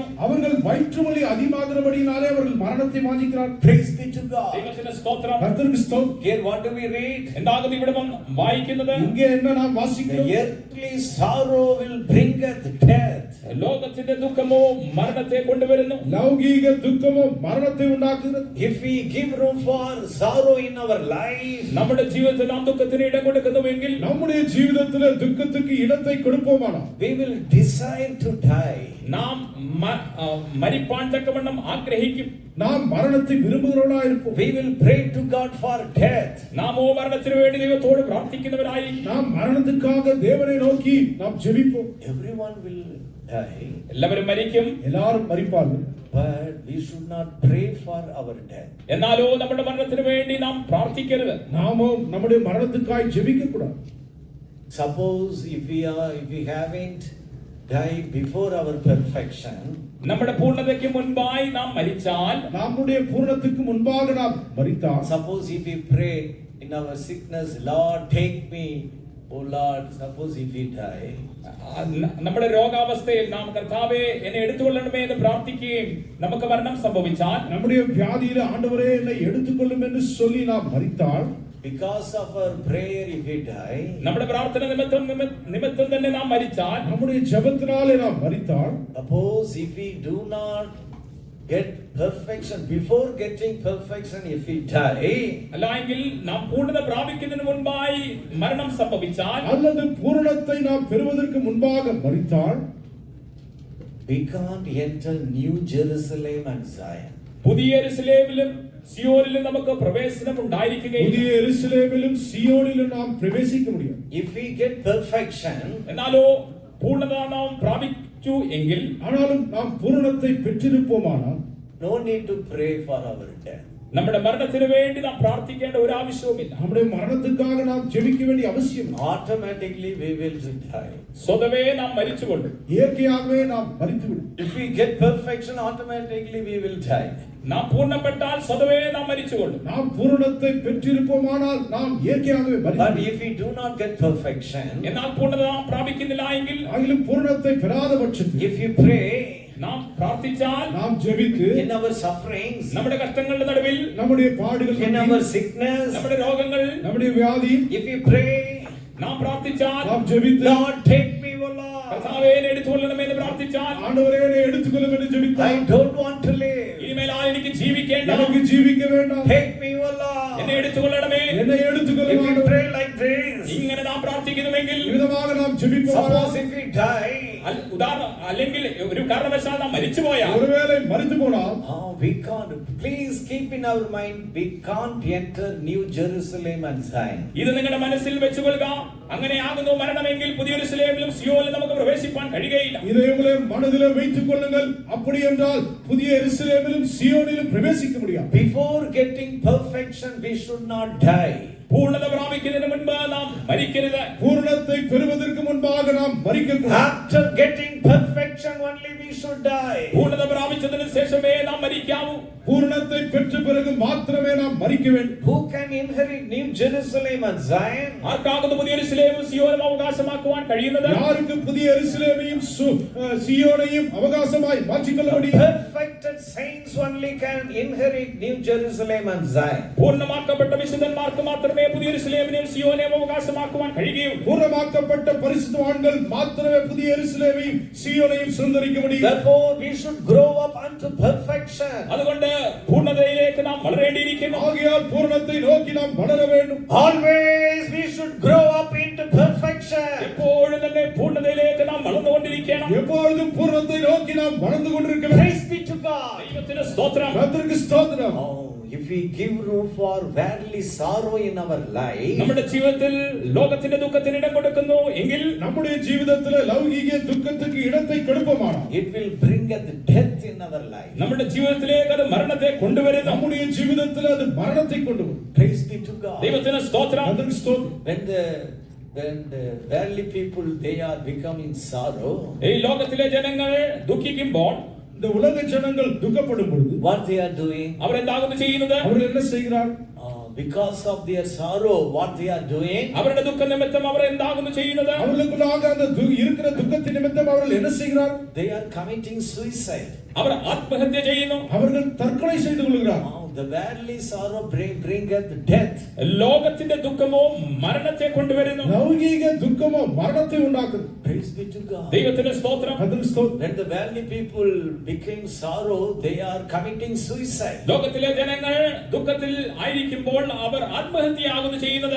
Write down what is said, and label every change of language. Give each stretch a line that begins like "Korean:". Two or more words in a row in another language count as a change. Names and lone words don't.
Tamil: அவர்கள் வயிற்று வலி அதிகமாகிறபடியினாலே அவர்கள் மரணத்தை வாஞ்சிக்கிறார்கள்.
English: Praise be to God.
Malayalam: ദൈവത്തിന്റെ സ്തോത്രം.
Tamil: கர்த்தருக்கு ஸ்தோத்திரம்.
English: Here what do we read?
Malayalam: എന്താകുന്നു ഇവിടെ വായിക്കുന്നത്?
Tamil: இங்கே என்ன நாம்
English: The
Tamil: வாசிக்கிறோம்?
English: earthly sorrow will bringeth death.
Malayalam: ലോകത്തിന്റെ ദുഃഖമോ മരണത്തെ കൊണ്ടുവരുന്നു.
Tamil: லௌகீக துக்கமோ மரணத்தை உண்டாக்குகிறது.
English: If we give room for sorrow in our life,
Malayalam: നമ്മുടെ ജീവിതത്തിൽ നാം ദുഃഖത്തിന് ഇടം കൊടുക്കുന്നുവെങ്കിൽ
Tamil: நம்முடைய ஜீவிதத்திலே துக்கத்துக்கு இடத்தை கொடுப்போமானால்
English: we will desire to die.
Malayalam: നാം മരിപ്പാൻ തക്കവണ്ണം ആഗ്രഹിക്കും.
Tamil: நாம் மரணத்தை விரும்புகிறவர்களாய் இருப்போம்.
English: We will pray to God for death.
Malayalam: നാമോ മരണത്തിന് വേണ്ടി ദൈവത്തോട് പ്രാർത്ഥിക്കുന്നവരായി
Tamil: நாம் மரணத்துக்காக தேவனை நோக்கி நாம் ஜெபிப்போம்.
English: Everyone will die,
Malayalam: എല്ലാവരും മരിക്കും.
Tamil: எல்லாரும் மரிப்பார்கள்.
English: but we should not pray for our death.
Malayalam: എന്നാലോ നമ്മുടെ മരണത്തിന് വേണ്ടി നാം പ്രാർത്ഥിക്കരുത്.
Tamil: நாமோ நம்முடைய மரணத்துக்காய் ஜெபிக்க கூடாது.
English: Suppose if we haven't died before our perfection,
Malayalam: നമ്മുടെ പൂർണ്ണതയ്ക്ക് മുൻപായി നാം മരിച്ചാൽ,
Tamil: நம்முடைய பூரணத்துக்கு முன்பாக நாம் மரித்தால்,
English: suppose if we pray in our sickness, Lord take me, oh Lord, suppose if we die,
Malayalam: നമ്മുടെ രോഗാവസ്ഥയിൽ നാം കർത്താവേ എന്നെ എടുത്തുകൊള്ളണമേ എന്ന് പ്രാർത്ഥിക്കുകയും നമുക്ക് മരണം സംഭവിച്ചാൽ,
Tamil: நம்முடைய வியாதியில ஆண்டவரே என்னை எடுத்துக்கொள்ளும் என்று சொல்லி நாம் மரித்தால்,
English: because of our prayer if we die,
Malayalam: നമ്മുടെ പ്രാർത്ഥന നിമിത്തം തന്നെ നാം മരിച്ചാൽ,
Tamil: நம்முடைய ஜெபத்தினாலே நாம் மரித்தால்,
English: suppose if we do not get perfection, before getting perfection if we die,
Malayalam: അല്ലെങ്കിൽ നാം പൂർണ്ണത പ്രാപിക്കുന്നതിന് മുൻപായി മരണം സംഭവിച്ചാൽ,
Tamil: அல்லது பூரணத்தை நாம் பெறுவதற்கு முன்பாக மரித்தால்,
English: we can't enter New Jerusalem and Zion.
Malayalam: പുതിയ യെരൂശലേമിലും സിയോനിലും നമുക്ക് പ്രവേശനം ഉണ്ടായിരിക്കുകയില്ല.
Tamil: புதிய எருசலேமிலும் சியோனிலும் நாம் பிரவேசிக்க முடியும்.
English: If we get perfection,
Malayalam: എന്നാലോ പൂർണ്ണത നാം പ്രാപിച്ചു എങ്കിൽ,
Tamil: ஆனாலும் நாம் பூரணத்தை பெற்றிருப்போமானால்
English: no need to pray for our death.
Malayalam: നമ്മുടെ മരണത്തിന് വേണ്ടി നാം പ്രാർത്ഥിക്കേണ്ട ഒരു ആവശ്യവുമില്ല.
Tamil: நம்முடைய மரணத்துக்காக நாம் ஜெபிக்க வேண்டிய அவசியம் இல்லை.
English: Automatically we will die.
Malayalam: സ്വതവേ നാം മരിച്ചുകൊള്ളും.
Tamil: இயற்கையாகவே நாம் மரித்துவிடும்.
English: If we get perfection, automatically we will die.
Malayalam: നാം പൂർണ്ണപ്പെട്ടാൽ സ്വതവേ നാം മരിച്ചുകൊള്ളും.
Tamil: நாம் பூரணத்தை பெற்றிருப்போமானால் நாம் இயற்கையாகவே
English: But
Tamil: மரித்து.
English: if we do not get perfection,
Malayalam: എന്നാൽ പൂർണ്ണത നാം പ്രാപിക്കുന്നില്ല എങ്കിൽ,
Tamil: ஆகிலும் பூரணத்தை பெறாத பட்சத்தில்
English: if you pray
Malayalam: നാം പ്രാർത്ഥിച്ചാൽ,
Tamil: நாம் ஜெபித்து
English: in our sufferings,
Malayalam: നമ്മുടെ കഷ്ടങ്ങളുടെ നടുവിൽ,
Tamil: நம்முடைய பாடுகள்
English: in our
Tamil: மத்தியில்,
English: sickness,
Malayalam: നമ്മുടെ രോഗങ്ങൾ,
Tamil: நம்முடைய வியாதியில்
English: if you pray,
Malayalam: നാം പ്രാർത്ഥിച്ചാൽ,
Tamil: நாம் ஜெபித்து
English: Lord take me, O Lord.
Malayalam: കർത്താവേ എന്നെ എടുത്തുകൊള്ളണമേ എന്ന് പ്രാർത്ഥിച്ചാൽ,
Tamil: ஆண்டவரே என்னை எடுத்துக்கொள்ளும் என்று
English: I
Tamil: ஜெபித்தால்,
English: don't want to live.
Malayalam: ഇനിമേലാൽ എനിക്ക് ജീവിക്കേണ്ട,
Tamil: எனக்கு ஜீவிக்க வேண்டாம்,
English: Take me, O Lord.
Malayalam: എന്നെ എടുത്തുകൊള്ളണമേ.
Tamil: என்னை
English: If
Tamil: எடுத்துக்கொள்ளும்
English: we
Tamil: ஆண்டவரே.
English: pray like this,
Malayalam: ഇങ്ങനെ നാം പ്രാർത്ഥിക്കുന്നുവെങ്കിൽ,
Tamil: இவ்விதமாக ജപിക്കുവാനോ
English: Suppose if we die,
Malayalam: അല്ലെങ്കിൽ ഒരു കാരണവശാൽ നാം മരിച്ചുപോയാൽ ഒരുവേള മരിച്ചു പോയാൽ
English: we can't. Please keep in our mind, we can't enter New Jerusalem and Zion.
Malayalam: ഇത് നിങ്ങളുടെ മനസ്സിൽ വെച്ചുകൊള്ളുക. അങ്ങനെയാകുന്നു മരണമെങ്കിൽ പുതിയ യെരൂശലേമിലും സിയോനിലും നമുക്ക് പ്രവേശിപ്പാൻ കഴിയുകയില്ല.
Tamil: இதேபோலே மனசிலே வைத்துக் கொள்ளுங்கள். அப்படி என்றால் புதிய எருசலேமிலும் சியோனிலும் பிரவேசிக்க முடியாது.
English: Before getting perfection, we should not die.
Malayalam: പൂർണ്ണത പ്രാപിക്കുന്നതിന് മുൻപ് നാം മരിക്കരുത്.
Tamil: பூரணத்தை பெறுவதற்கு முன்பாக நாம் மரிக்கக்கூடாது.
English: After getting perfection only we should die.
Malayalam: പൂർണ്ണത പ്രാപിച്ചതിന് ശേഷമേ നാം മരിക്കാവൂ.
Tamil: പൂർണ്ണത്തെ பெற்ற பிறகு மாத்திரமே நாம் மரிக்க வேண்டும்.
English: Who can inherit New Jerusalem and Zion?
Malayalam: ആർക്കാകുന്നു പുതിയ യെരൂശലേമും സിയോനും അവകാശമാക്കുവാൻ കഴിയുന്നത്?
Tamil: யாருக்கு புதிய எருசலேமையும் சியோனையும் அவகாசமாய் மாற்றிக்கொள்ள முடியும்?
English: Perfected saints only can inherit New Jerusalem and Zion.
Malayalam: പൂർണ്ണമാക്കപ്പെട്ട വിശുദ്ധന്മാർക്ക് മാത്രമേ പുതിയ യെരൂശലേമിനെയും സിയോനെയും അവകാശമാക്കുവാൻ കഴിയുകയുള്ളൂ.
Tamil: பூர்ணமாக்கப்பட்ட பரிசுத்தவான்கள் மாத்திரமே புதிய எருசலேமையும் சியோனையும் சுதந்தரிக்க முடியும்.
English: Therefore we should grow up unto perfection.
Malayalam: അതുകൊണ്ട് പൂർണ്ണതയിലേക്ക് നാം വളരേണ്ടിയിരിക്കുന്നു.
Tamil: ஆகையால் பூரணத்தை நோக்கி நாம் வளர வேண்டும்.
English: Always we should grow up into perfection.
Malayalam: എപ്പോഴും തന്നെ പൂർണ്ണതയിലേക്ക് നാം വളർന്നുകൊണ്ടിരിക്കണം.
Tamil: எப்பொழுதும் பூரணத்தை நோக்கி நாம் வளர்ந்து கொண்டிருக்க வேண்டும்.
English: Praise be to God.
Malayalam: ദൈവത്തിന് സ്തോത്രം.
Tamil: கர்த்தருக்கு ஸ்தோத்திரம்.
English: If we give room for worldly sorrow in our life,
Malayalam: നമ്മുടെ ജീവിതത്തിൽ ലോകത്തിന്റെ ദുഃഖത്തിന് ഇടം കൊടുക്കുന്നു എങ്കിൽ
Tamil: நம்முடைய ஜீவிதத்திலே லௌகீக துக்கத்துக்கு இடத்தை கொடுப்போமானால்
English: it will bring us death in our life.
Malayalam: നമ്മുടെ ജീവിതത്തിലേക്ക് അത് മരണത്തെ കൊണ്ടുവരുന്നു.
Tamil: நம்முடைய ஜீவிதத்திலே அது மரணத்தை கொண்டு வரும்.
English: Praise be to God.
Malayalam: ദൈവത്തിന് സ്തോത്രം.
Tamil: கர்த்தருக்கு ஸ்தோத்திரம்.
English: When the worldly people they are becoming sorrow,
Malayalam: ഈ ലോകത്തിലെ ജനങ്ങൾ ദുഃഖിക്കുമ്പോൾ
Tamil: இந்த உலக ஜனங்கள் துக்கப்படும் பொழுது
English: what they are doing?
Malayalam: അവരെന്താകുന്നു ചെയ്യുന്നത്?
Tamil: அவர்கள் என்ன செய்கிறார்?
English: Because of their sorrow, what they are doing?
Malayalam: അവരുടെ ദുഃഖ നിമിത്തം അവർ എന്താകുന്നു ചെയ്യുന്നത്?
Tamil: அவர்களுக்குள்ளாக அந்த இருக்கிற துக்கத்தின் நிமித்தம் அவர்கள் என்ன செய்கிறார்?
English: They are committing suicide.
Malayalam: അവർ ആത്മഹത്യ ചെയ്യുന്നു.
Tamil: அவர்கள் தற்கொலை செய்து கொள்கிறார்.
English: The worldly sorrow bringeth death.
Malayalam: ലോകത്തിന്റെ ദുഃഖമോ മരണത്തെ കൊണ്ടുവരുന്നു. ലൗകിക ദുഃഖമോ മരണത്തെ ഉണ്ടാക്കുന്നു.
English: Praise be to God.
Malayalam: ദൈവത്തിന്റെ സ്തോത്രം.
Tamil: கர்த்தர்க்கு ஸ்தோத்திரம்.
English: When the worldly people became sorrow, they are committing suicide.
Malayalam: ലോകത്തിലെ ജനങ്ങൾ ദുഃഖത്തിൽ ആയിരിക്കുമ്പോൾ അവർ ആത്മഹത്യയാകുന്നു ചെയ്യുന്നത്.